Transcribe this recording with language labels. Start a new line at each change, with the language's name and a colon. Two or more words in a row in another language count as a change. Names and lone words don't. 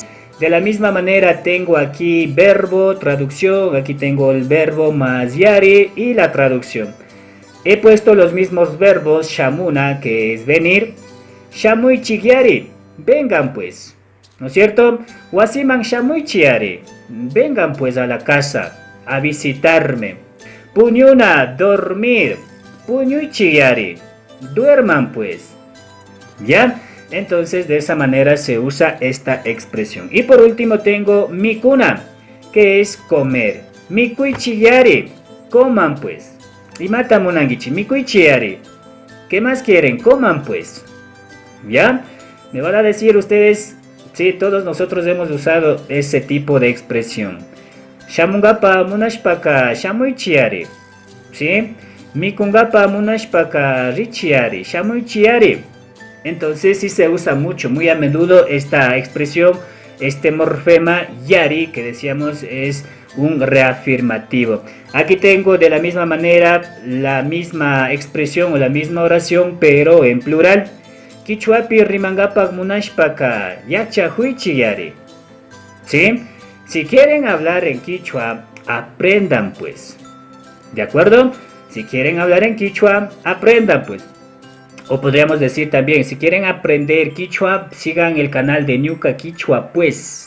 Spanish: De la misma manera tengo aquí verbo, traducción, aquí tengo el verbo más yari y la traducción. He puesto los mismos verbos, shamuna, que es venir, shamuichikyari, vengan pues, ¿no es cierto?
Quechua: Wasiman shamuichiari,
Spanish: vengan pues a la casa, a visitarme. Puñuna, dormir, puñuichikyari, duerman pues, ¿ya? Entonces de esa manera se usa esta expresión. Y por último tengo mikuna, que es comer. Mikuichiyari, coman pues. Y
Quechua: matamunangichi, mikuichiyari,
Spanish: ¿qué más quieren? Coman pues. ¿Ya? Me van a decir ustedes, sí, todos nosotros hemos usado ese tipo de expresión.
Quechua: Shamungapa munashpaka shamuichiyari, ¿sí? Mikungapa munashpaka richiari, shamuichiyari.
Spanish: Entonces sí se usa mucho, muy a menudo esta expresión, este morfema yari, que decíamos es un reafirmativo. Aquí tengo de la misma manera la misma expresión o la misma oración, pero en plural.
Quechua: Quichuapi rimangapak munashpaka yachahuichiyari.
Spanish: ¿Sí? Si quieren hablar en quichua, aprendan pues. ¿De acuerdo? Si quieren hablar en quichua, aprendan pues. O podríamos decir también, si quieren aprender quichua, sigan el canal de Ñuka Quichua pues.